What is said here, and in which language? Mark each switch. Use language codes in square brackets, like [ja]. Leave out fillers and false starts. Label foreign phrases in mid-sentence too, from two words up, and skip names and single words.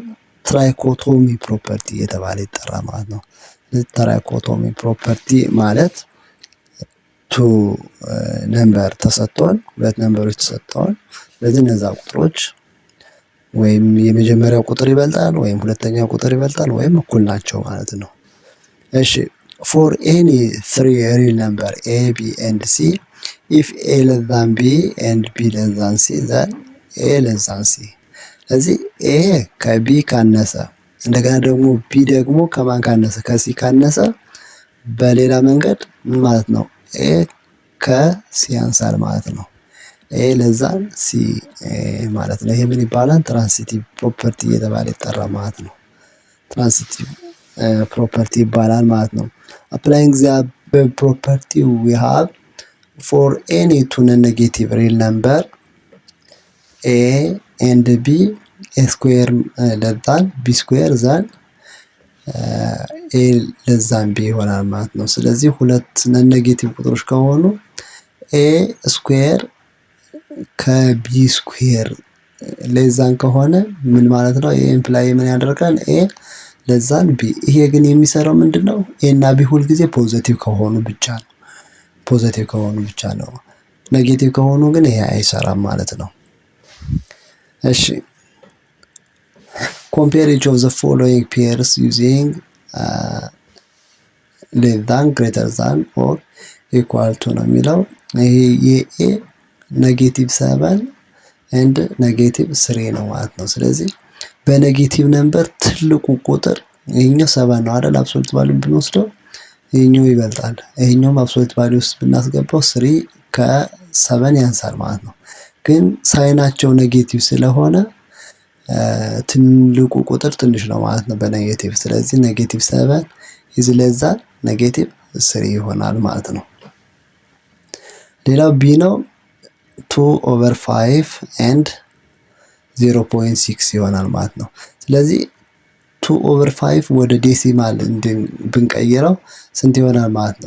[en] trichotomy property [am] እየተባለ ይጠራል ማለት ነው። [en] trichotomy property [am] ማለት [en] two number [am] ተሰጥቶን ሁለት ነምበሮች ተሰጥተውን ስለዚህ እነዛ ቁጥሮች ወይም የመጀመሪያው ቁጥር ይበልጣል ወይም ሁለተኛው ቁጥር ይበልጣል ወይም እኩል ናቸው ማለት ነው። እሺ [en] for any three real number a b and c if a less than b and b less than c then a less than c [am] ስለዚህ ኤ ከቢ ካነሰ እንደገና ደግሞ ቢ ደግሞ ከማን ካነሰ ከሲ ካነሰ በሌላ መንገድ ምን ማለት ነው? ኤ ከሲ ያንሳል ማለት ነው። [en] a less than c [am] ማለት ነው። ይሄ ምን ይባላል? [en] transitive property [am] እየተባለ ይጠራል ማለት ነው። [en] transitive property [am] ይባላል ማለት ነው። [en] applying the above property we have for any two non-negative real number a and b a square less than b square than a less than b [am] ይሆናል ማለት ነው። ስለዚህ ሁለት ነን-ኔጌቲቭ ቁጥሮች ከሆኑ [en] a square [am] ከቢ [en] square less than [am] ከሆነ ምን ማለት ነው? ይሄ ኢምፕላይ ምን ያደርጋል? [en] a less than b። [am] ይሄ ግን የሚሰራው ምንድነው? ኤ እና ቢ ሁል ጊዜ ፖዚቲቭ ከሆኑ ብቻ ነው። ፖዚቲቭ ከሆኑ ብቻ ነው። ኔጌቲቭ ከሆኑ ግን ይሄ አይሰራም ማለት ነው። እሺ [en] compare each of the following pairs using less than greater than or equal to [am] ነው የሚለው። ይሄ የኤ -7 and -3 ነው ማለት ነው። ስለዚህ በኔጌቲቭ ነምበር ትልቁ ቁጥር ይሄኛው 7 ነው አይደል? [en] absolute value [am] ብንወስደው ይሄኛው ይበልጣል። ይሄኛውም [en] absolute value [am] ውስጥ ብናስገባው 3 ከ7 ያንሳል ማለት ነው። ግን ሳይናቸው ኔጌቲቭ ስለሆነ ትልቁ ቁጥር ትንሽ ነው ማለት ነው በኔጌቲቭ። ስለዚህ [en] -7 is less than -3 [am] ይሆናል ማለት ነው። ሌላው ቢ ነው 2/5 and 0.6 ይሆናል ማለት ነው። ስለዚህ 2/5 ወደ ዴሲማል ብንቀይረው ስንት ይሆናል ማለት ነው?